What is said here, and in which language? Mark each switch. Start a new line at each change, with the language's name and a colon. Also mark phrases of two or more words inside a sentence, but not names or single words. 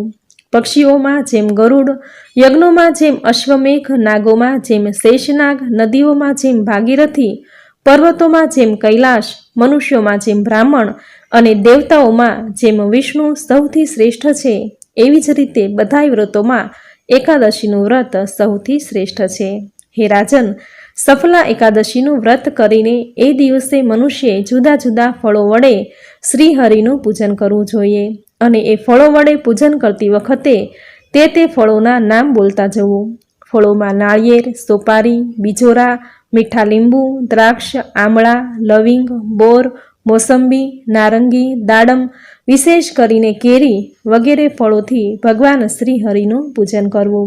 Gujarati: પક્ષીઓમાં જેમ ગરુડ, યજ્ઞોમાં જેમ અશ્વમેઘ, નાગોમાં જેમ શેષનાગ, નદીઓમાં જેમ ભાગીરથી, પર્વતોમાં જેમ કૈલાશ, મનુષ્યોમાં જેમ બ્રાહ્મણ અને દેવતાઓમાં જેમ વિષ્ણુ સૌથી શ્રેષ્ઠ છે, એવી જ રીતે બધાય વ્રતોમાં એકાદશીનું વ્રત સૌથી શ્રેષ્ઠ છે। હે રાજન, સફલા એકાદશીનું વ્રત કરીને એ દિવસે મનુષ્યે જુદા જુદા ફળો વડે શ્રીહરિનું પૂજન કરવું જોઈએ અને એ ફળો વડે પૂજન કરતી વખતે તે ફળોના નામ બોલતા જવું। ફળોમાં નાળિયેર, સોપારી, બીજોરા, મીઠા લીંબુ, દ્રાક્ષ, આમળા, લવિંગ, બોર, મોસંબી, નારંગી, દાડમ, વિશેષ કરીને કેરી વગેરે ફળોથી ભગવાન શ્રી હરિનું પૂજન કરવું.